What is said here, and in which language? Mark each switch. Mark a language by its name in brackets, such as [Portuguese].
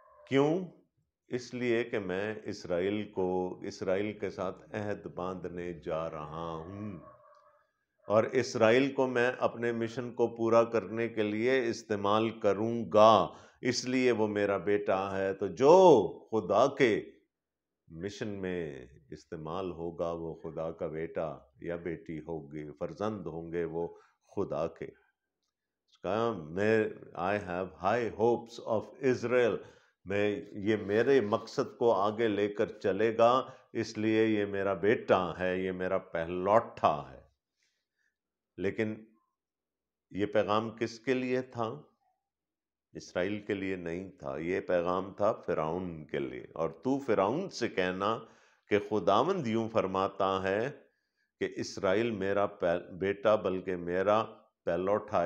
[Urdu] کیوں؟ اس لیے کہ میں اسرائیل کے ساتھ عہد باندھنے جا رہا ہوں، اور اسرائیل کو میں اپنے مشن کو پورا کرنے کے لیے استعمال کروں گا. اس لیے وہ میرا بیٹا ہے. تو جو خدا کے مشن میں استعمال ہوگا وہ خدا کا بیٹا یا بیٹی ہوگی، فرزند ہوں گے وہ خدا کے. [English] I have high hopes of Israel. [Urdu] یہ میرے مقصد کو آگے لے کر چلے گا، اس لیے یہ میرا بیٹا ہے، یہ میرا پہلوٹا ہے. لیکن یہ پیغام کس کے لیے تھا؟ اسرائیل کے لیے نہیں تھا. یہ پیغام تھا فرعون کے لیے. اور تو فرعون سے کہنا کہ خداوند یوں فرماتا ہے کہ اسرائیل میرا بیٹا بلکہ میرا پہلوٹا.